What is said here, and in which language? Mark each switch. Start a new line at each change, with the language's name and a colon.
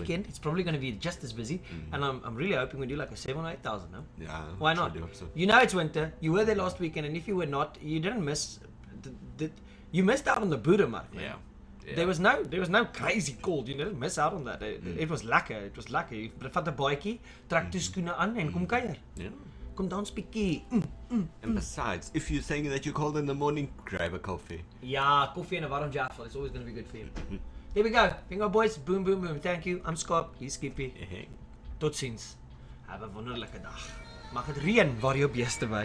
English: weekend it's probably going to be just as busy, and I'm really hoping we do like a 7,000 or 8,000. No? Yeah. Why not? I hope so. You know it's winter. You were there last weekend, and if you were not, you didn't miss. You missed out on the Boeremark, man. Yeah. Yeah. There was no crazy cold. You didn't miss out on that. It was lekker. It was lekker.
Afrikaans: Jy vat 'n baadjie, trek toe skoene aan en kom kuier.
English: Yeah.
Afrikaans: Kom dans bietjie.
English: And besides, if you're saying that you're cold in the morning, grab a coffee.
Afrikaans: Ja, koffie en 'n warm jaffel.
English: It's always going to be good for you. Here we go. Bingo boys. Boom, boom, boom. Thank you. I'm Scott. He's Skippy.
Afrikaans: Totsiens.
English: Have
Afrikaans: 'n wonderlike dag. Mag dit reën waar jou beeste by.